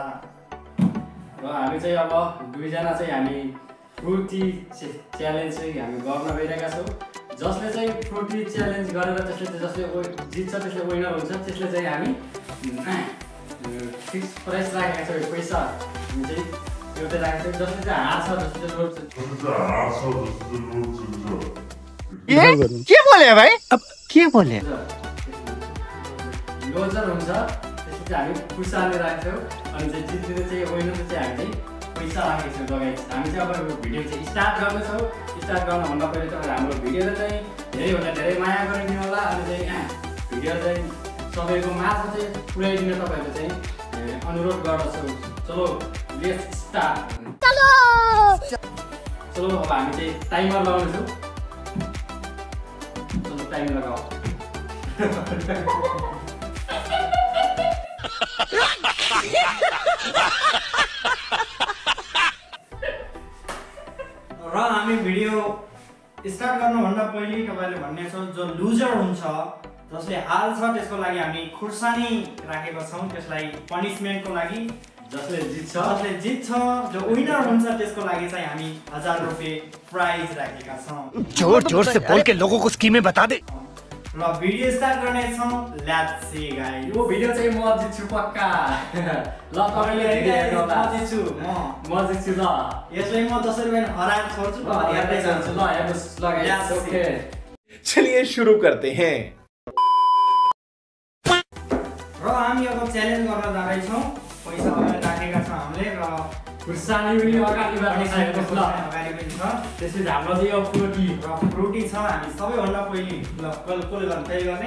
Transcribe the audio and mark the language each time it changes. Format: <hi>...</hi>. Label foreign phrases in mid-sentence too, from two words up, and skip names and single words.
<ne>र हामी चाहिँ अब दुईजना चाहिँ हामी फ्रुटी च्यालेन्ज चाहिँ हामी गर्न गइरहेका छौँ। जसले चाहिँ फ्रुटी च्यालेन्ज गरेर जसले जित्छ त्यसले विनर हुन्छ। त्यसले चाहिँ हामी फिक्स प्राइस राखेका छौँ। पैसा हामी चाहिँ एउटै राखेको छौँ। जसले चाहिँ हार्छ जसले चाहिँ</ne> <hi>ये के बोले भाई? अब के बोले?</hi> <ne>लोजर हुन्छ त्यसले चाहिँ हामी पैसा राखेको छौँ। अनि चाहिँ जित्ने चाहिँ विनर चाहिँ हामीले पैसा राखेको छौँ लगाइ। हामी चाहिँ अब भिडियो चाहिँ स्टार्ट गर्दैछौँ। स्टार्ट गर्नुभन्दा पहिले तपाईँ हाम्रो भिडियोलाई चाहिँ धेरैभन्दा धेरै माया गरिदिनु होला। अनि चाहिँ भिडियो चाहिँ सबैको माझमा चाहिँ पुर्याइदिन तपाईँहरूले चाहिँ अनुरोध गर्दछौँ।</ne> <en>चलो let's start.</en> <ne>चलो अब हामी चाहिँ टाइमर लगाउनेछौँ। चलो टाइमर लगाऊ। र हामी भिडियो स्टार्ट गर्नुभन्दा पहिले तपाईले भन्ने छ जो लुजर हुन्छ जसले हाल्छ त्यसको लागि हामी खुर्सानी राखेको छौं। त्यसलाई पनिशमेन्टको लागि जसले जित्छ जो विनर हुन्छ त्यसको लागि चाहिँ हामी 1000 रुपैयाँ प्राइज राखेका छौं।</ne> <hi>जोर से बोल के लोगों को स्कीमें बता दे।</hi> <ne>र भिडियो स्टार्ट गर्ने छौं।</ne> <en>let's see guys.</en> <ne>यो भिडियो चाहिँ म जित्छु पक्का। ल तपाईले म जित्छु ल। यसलाई म 10 रुपैयाँ हराएर छोड्छु ल। हेर्दै जान्छु ल। हेर्नुस् ल गाइस। ओके</ne> <hi>चलिए शुरू करते हैं।</hi> <ne>र हामी अब च्यालेन्ज गर्न जाँदै छौं। पैसा अगाडि राखेका छौं हामीले र खुर्सानी पनि अगाडि राखेको छ ल। अगाडि पनि छ। त्यसपछि हाम्रो चाहिँ यो फ्रुटी छ। हामी सबैभन्दा पहिले ल कल गर्न तयारी गर्ने।</ne>